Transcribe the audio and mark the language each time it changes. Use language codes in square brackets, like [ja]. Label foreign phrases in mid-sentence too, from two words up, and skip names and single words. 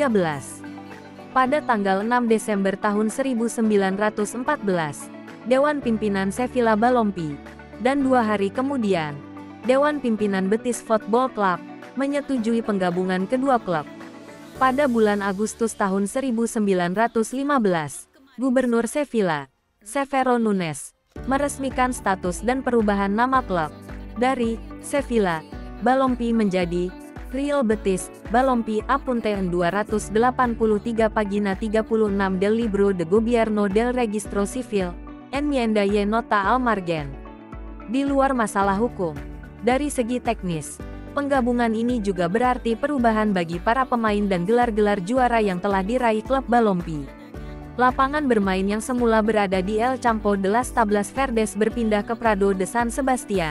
[id] Pada tanggal 6 Desember tahun 1914, Dewan Pimpinan Sevilla Balompi, dan 2 hari kemudian, Dewan Pimpinan Betis Football Club, menyetujui penggabungan kedua klub. Pada bulan Agustus tahun 1915, Gubernur Sevilla, Severo Nunes, meresmikan status dan perubahan nama klub dari Sevilla Balompi menjadi Real Betis Balompi. [es] Apunte en 283 pagina 36 del Libro de Gobierno del Registro Civil, Enmienda y nota al margen. [id] Di luar masalah hukum, dari segi teknis, penggabungan ini juga berarti perubahan bagi para pemain dan gelar-gelar juara yang telah diraih klub Balompi. Lapangan bermain yang semula berada di El Campo de las Tablas Verdes berpindah ke Prado de San Sebastian.